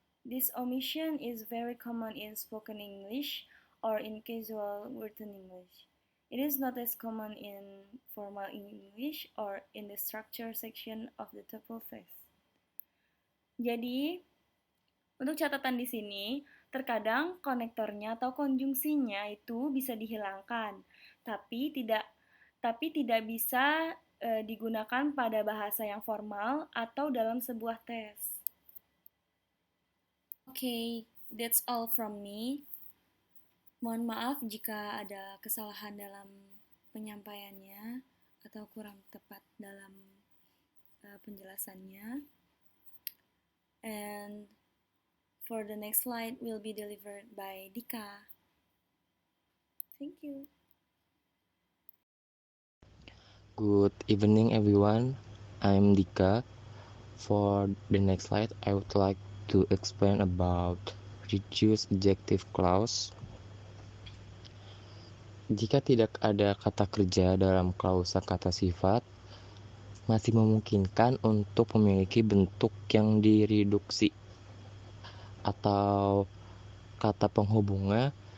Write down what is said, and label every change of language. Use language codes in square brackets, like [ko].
[en] This omission is very common in spoken English or in casual written English. It is not as common in formal English or in the structure section of the tuple text. [id] Jadi, untuk catatan di sini, terkadang konektornya atau konjungsinya itu bisa dihilangkan, tapi tidak bisa digunakan pada bahasa yang formal atau dalam sebuah tes. [en] Okay, that's all from me. [id] Mohon maaf jika ada kesalahan dalam penyampaiannya atau kurang tepat dalam penjelasannya. [en] And for the next slide will be delivered by Dika. Thank you. Good evening everyone, I'm Dika. For the next slide, I would like to explain about reduced adjective clause. [id] Jika tidak ada kata kerja dalam klausa kata sifat, masih memungkinkan untuk memiliki bentuk yang direduksi atau kata penghubungnya